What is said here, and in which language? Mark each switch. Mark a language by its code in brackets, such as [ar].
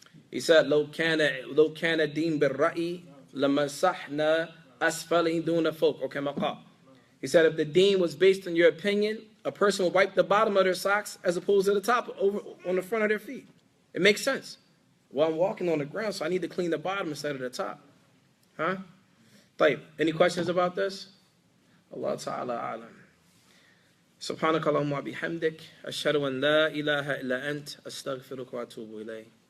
[en] He said, [ar] لو كان دين بالرأي لمسحنا أسفله دون فوق, or كما قال. [en] He said, if the deen was based on your opinion, a person would wipe the bottom of their socks as opposed to the top, over on the front of their feet. It makes sense. Well, I'm walking on the ground, so I need to clean the bottom instead of the top. Huh? [ar] طيب, [en] any questions about this? [ar] Allah Ta'ala alam. سبحانك اللهم وبحمدك أشهد أن لا إله إلا أنت أستغفرك وأتوب إليك